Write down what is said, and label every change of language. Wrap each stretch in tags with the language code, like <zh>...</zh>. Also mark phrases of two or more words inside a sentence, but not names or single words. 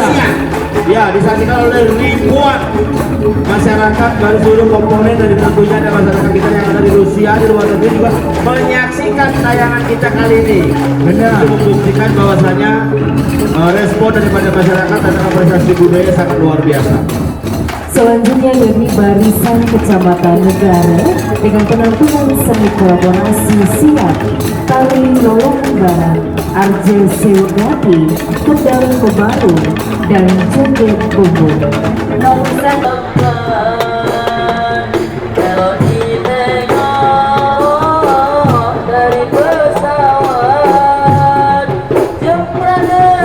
<id>Ya, disaksikan oleh ribuan masyarakat dari seluruh komponen dan tentunya ada masyarakat kita yang ada di Rusia, di luar negeri juga menyaksikan tayangan kita kali ini. Benar. Untuk membuktikan bahwasanya respon daripada masyarakat dan apresiasi budaya sangat luar biasa. Selanjutnya yakni Barisan Kecamatan Negara dengan penampilan seni kolaborasi silat, tari lolong barat, arjel sewegati, pedang bebaru, dan joget bumbu. Dari pesawat Jembrana</id>